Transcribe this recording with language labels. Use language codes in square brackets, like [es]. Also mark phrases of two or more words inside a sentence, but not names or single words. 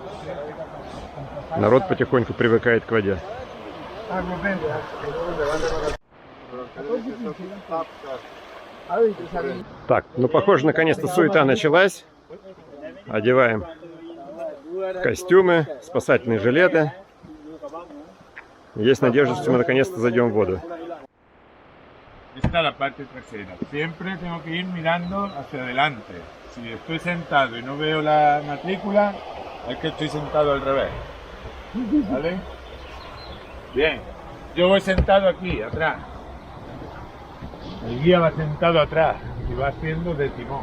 [ru] Народ потихоньку привыкает к воде. Так, ну похоже, наконец-то суета началась. Одеваем костюмы, спасательные жилеты. Есть надежда, что мы наконец-то зайдем в воду. [es] Esta es la parte trasera. Siempre tengo que ir mirando hacia adelante. Si estoy sentado y no veo la matrícula, es que estoy sentado al revés. ¿Vale? Bien. Yo voy sentado aquí, atrás. El guía va sentado atrás y va haciendo de timón.